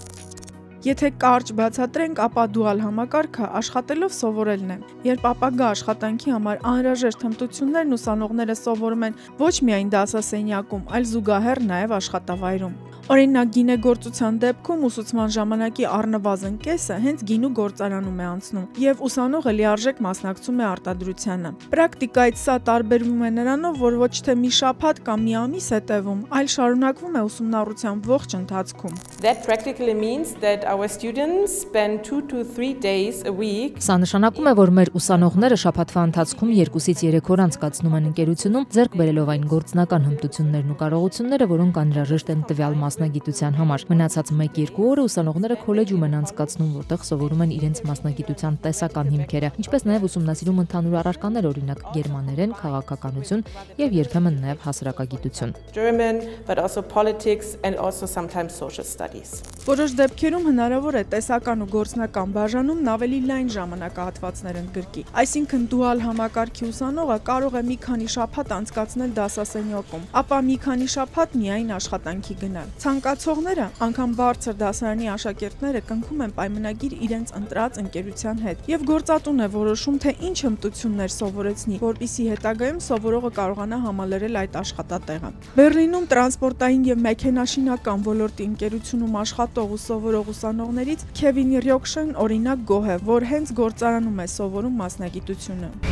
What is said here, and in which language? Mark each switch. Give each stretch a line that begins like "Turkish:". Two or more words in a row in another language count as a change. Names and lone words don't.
Armenian: Եթե կարճ բացատրենք, ապա դուալ համակարգը աշխատելով սովորելն է։ Երբ ապագա աշխատանքի համար անհրաժեշտ հմտություններն ուսանողները սովորում են ոչ միայն դասասենյակում, այլ զուգահեռ նաև աշխատավայրում։ Օրինակ գինեգործության դեպքում ուսուցման ժամանակի առնվազն կեսը հենց գինու գործարանում է անցնում եւ ուսանողը լիարժեք մասնակցում է արտադրությանը։ Պրակտիկայից սա տարբերվում է նրանով, որ ոչ թե մի շաբաթ կամ մի ամիս է տևում, այլ շարունակվում է ուսումնառության ողջ ընթացքում։
English: That practically means that our students spend 2 to 3 days a week.
Armenian: Սա նշանակում է, որ մեր ուսանողները շաբաթվա ընթացքում 2-ից 3 օր անցկացնում են ընկերությունում, ձեռք բերելով այն գործնական հմտություններն ու կարողությունները, որոնք անհրաժեշտ են տվյալ մասնագիտության համար։ Մնացած 1-2 օրը ուսանողները քոլեջում են անցկացնում, որտեղ սովորում են իրենց մասնագիտության տեսական հիմքերը, ինչպես նաև ուսումնասիրում ընդհանուր առարկաներ, օրինակ գերմաներեն, քաղաքականություն եւ երբեմն նաև հասարակագիտություն։
English: German, but also politics and also sometimes social studies.
Armenian: Որոշ դեպքերում հնարավոր է տեսական ու գործնական բաժանումն ավելի լայն ժամանակահատվածներ ընդգրկի։ Այսինքն դուալ համակարգի ուսանողը կարող է մի քանի շաբաթ անցկացնել դասասենյակում, ապա մի քանի շաբաթ միայն աշխատանքի գնալ։ Ցանկացողները, անգամ բարձր դասարանի աշակերտները կնքում են պայմանագիր իրենց ընտրած ընկերության հետ եւ գործատուն է որոշում, թե ինչ հմտություններ սովորեցնի, որպեսզի հետագայում սովորողը կարողանա համալրել այդ աշխատատեղը։ Բեռլինում տրանսպորտային եւ մեքենաշինական ոլորտի ընկերությունում աշխատող ու սովորող ուսանողներից Քևին Ռյոքշեն օրինակ գոհ է, որ հենց գործարանում է սովորում մասնագիտությունը։